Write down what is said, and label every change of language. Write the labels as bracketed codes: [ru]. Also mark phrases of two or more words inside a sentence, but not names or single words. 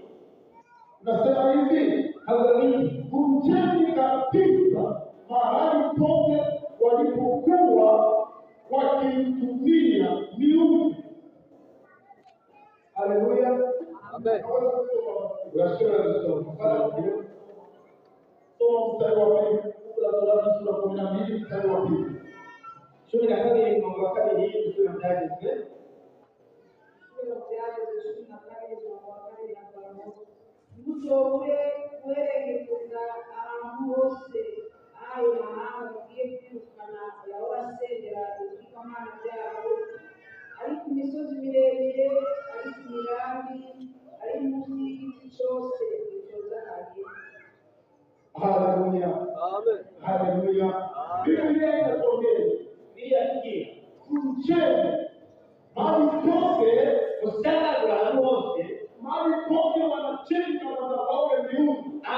[sw] Nasema hivi, vunjeni kabisa mahali pote walipokuwa wakimtumia miungu. Haleluya. Amen. Soma mstari wa 2 la Torati sura 12 mstari wa 2. [rn] Muzore kuerekeza ahantu hose ayo mahanga agiye kwirukana yabasengera ibikamana byabo, ari ku misozi miremire, ari ku mirambi, ari munsi y'igiti cyose cyozahanye. [sw] Haleluya. Amen. Haleluya. Biblia inasomea vunjeni mahali pote wanajenga madhabahu ya miungu.